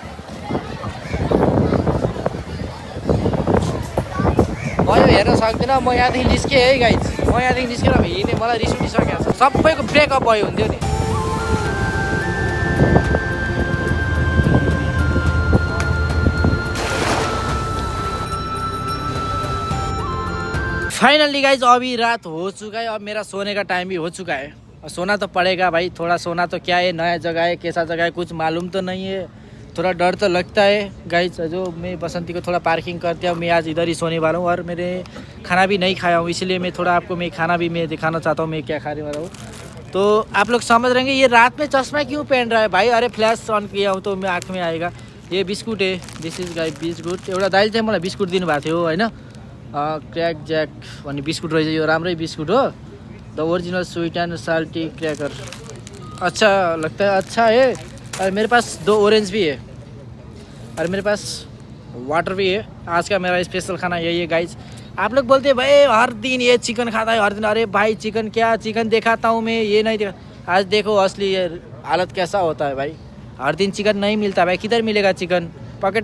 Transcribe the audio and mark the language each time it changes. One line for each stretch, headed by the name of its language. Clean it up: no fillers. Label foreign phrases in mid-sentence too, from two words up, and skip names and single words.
Nepali: म यो हेर्न सक्दिनँ म यहाँदेखि निस्केँ है गाइज म यहाँदेखि निस्केर हिँडेँ मलाई रिस उठिसकेको छ सबैको ब्रेकअप भयो हुन्थ्यो नि
English: finally guys
Hindi: अभी रात हो चुका है अब मेरा सोने का टाइम भी हो चुका है सोना तो पड़ेगा भाई थोड़ा सोना तो क्या है नया जगह है कैसा जगह है कुछ मालूम तो नहीं है थोड़ा डर तो लगता है गाइज जो मैं बसंती को थोड़ा पार्किंग करते हैं मैं आज इधर ही सोने वाला हूँ और मेरे खाना भी नहीं खाया हूँ इसलिए मैं थोड़ा आपको मैं खाना भी मैं दिखाना चाहता हूँ मैं क्या खाने वाला हूँ तो आप लोग समझ रहे हैं ये रात में चश्मा क्यों पहन रहा है भाई अरे
English: flash on
Hindi: किया हूँ तो मैं आँख में आएगा ये बिस्कुट है
English: this is Gai biscuit
Nepali: एउटा दाइले चाहिँ मलाई बिस्कुट दिनुभएको थियो होइन क्रैक जैक भन्ने बिस्कुट रहेछ यो राम्रै बिस्कुट हो
English: The Original Sweet and Salty Cracker
Hindi: अच्छा लगता है अच्छा है और मेरे पास 2 ऑरेंज भी है और मेरे पास वाटर भी है आज का मेरा स्पेशल खाना यही है गाइज आप लोग बोलते हैं भाई हर दिन ये चिकन खाता है हर दिन अरे भाई चिकन क्या चिकन दिखाता हूँ मैं ये नहीं देखा आज देखो असली हालत कैसा होता है भाई हर दिन चिकन नहीं मिलता भाई किधर मिलेगा चिकन पॉकेट